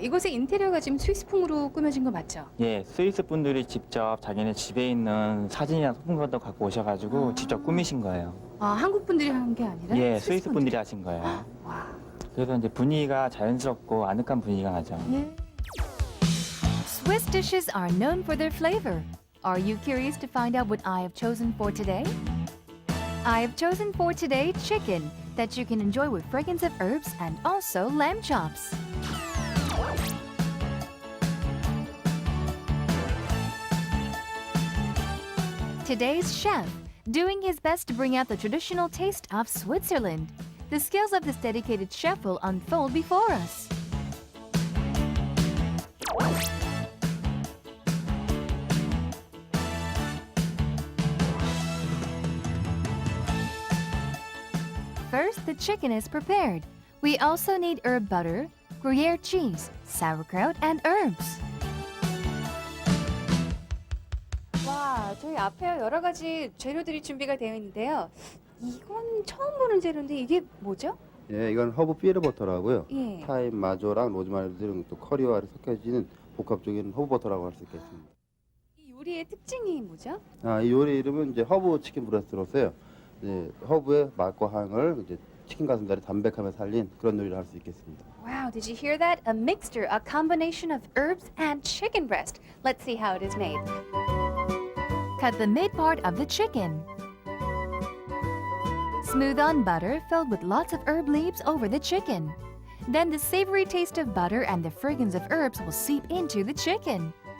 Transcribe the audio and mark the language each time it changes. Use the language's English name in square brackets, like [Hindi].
[Korean] 이곳의 인테리어가 지금 스위스풍으로 꾸며진 거 맞죠? 예, 스위스 분들이 직접 자기네 집에 있는 사진이나 소품들도 갖고 오셔가지고 직접 꾸미신 거예요. 아, 한국 분들이 한 게 아니라? 예, 스위스 분들이 하신 거예요. 와. 그래서 이제 분위기가 자연스럽고 아늑한 분위기가 나죠. 예. [English] Swiss dishes are known for their flavor. Are you curious to find out what I have chosen for today? I have chosen for today chicken that you can enjoy with fragrance of herbs and also lamb chops. Today's chef, doing his best to bring out the traditional taste of Switzerland. The skills of this dedicated chef will unfold before us. First, the chicken is prepared. We also need herb butter, Gruyere cheese, sauerkraut, and herbs. [Korean] 와, 저희 앞에 여러 가지 재료들이 준비가 되어 있는데요. 이건 처음 보는 재료인데 이게 뭐죠? 예, 이건 허브 피에르버터라고요. 예. 타임, 마조랑 로즈마리 들은 또 커리와 섞여지는 복합적인 허브버터라고 할 수 있겠습니다. 이 요리의 특징이 뭐죠? 이 요리 이름은 이제 허브 치킨 브레스트로서요. 이제 허브의 맛과 향을 이제 치킨 가슴살의 담백함에 살린 그런 요리를 할 수 있겠습니다. [English] Wow, did you hear that? A mixture, a combination of herbs and chicken breast. Let's see how it is made. Cut the mid part of the chicken. Smooth on butter filled with lots of herb leaves over the chicken. Then the savory taste of butter and the fragrance of herbs will seep into the chicken.